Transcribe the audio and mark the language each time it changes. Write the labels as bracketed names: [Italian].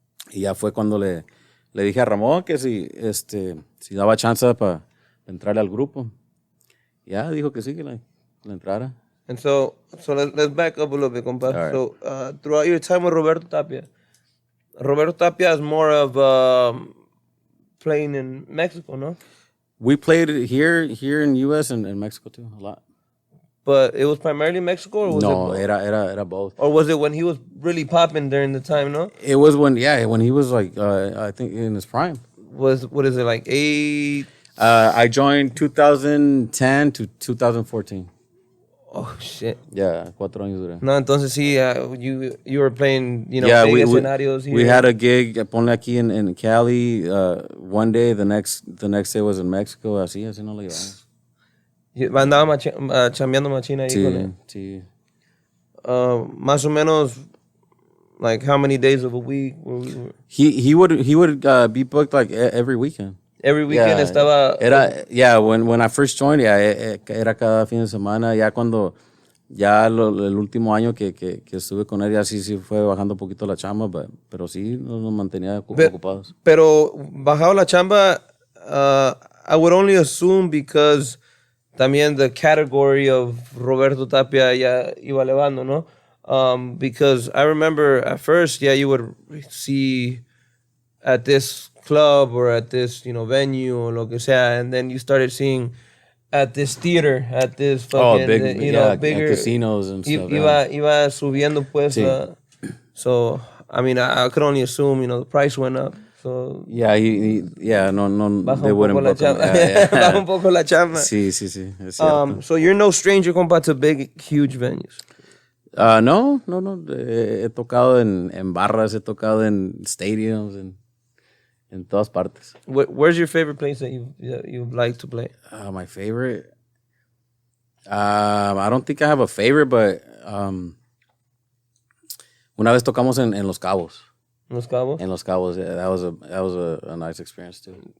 [Spanish] Y ya fue cuando le dije a Ramón que si daba chance para entrarle al grupo. Ya dijo que sí, que le entrara. [English] And so let's back up a little bit, compa. Right. So throughout your time with Roberto Tapia is more of playing in Mexico, no? We played here in U.S. and in Mexico too, a lot. But it was primarily Mexico, or was it both? [Spanish] era both. [English] Or was it when he was really popping during the time, no? It was when he was like, I think in his prime. What is it, like 8? I joined 2010 to 2014. Oh, shit. [Spanish] Yeah, 4 años duré. No, entonces sí, [English] you were playing, you know, Yeah, big we [Spanish] escenarios here. [English] we had a gig, [Spanish] ponle aquí [English] in Cali, one day, the next day was in Mexico, [Spanish] así no le llevamos. Andaba chambeando machina ahí con él. Sí. Más o menos, [English] like how many days of a week were we? He would be booked like every weekend. Every weekend estaba. When I first joined, [Spanish] era cada fin de semana. Ya cuando el último año que estuve con él, ya sí fue bajando un poquito la chamba, pero sí nos mantenía ocupados. Pero bajado la chamba, [English] I would only assume because también the category of Roberto Tapia [Spanish] ya iba elevando, ¿no? [English] Because I remember at first, you would see at this club or at this, you know, venue or [Spanish] lo que sea, [English] and then you started seeing at this theater, at this fucking, bigger casinos and stuff. [Spanish] Iba subiendo pues. Sí. [English] So, I mean, I could only assume, you know, the price went up. So, [Spanish] no, baja [English] they wouldn't book him. [Spanish] Baja un poco la chamba. Sí, es cierto. [English] So you're no stranger, compa, to big, huge venues. No. [Spanish] He tocado en barras, he tocado en stadiums, en todas partes. [English] Where's your favorite place that you like to play? My favorite? I don't think I have a favorite, but [Spanish] una vez tocamos en Los Cabos. [English] Los Cabos? En Los Cabos, yeah, that was a nice experience too.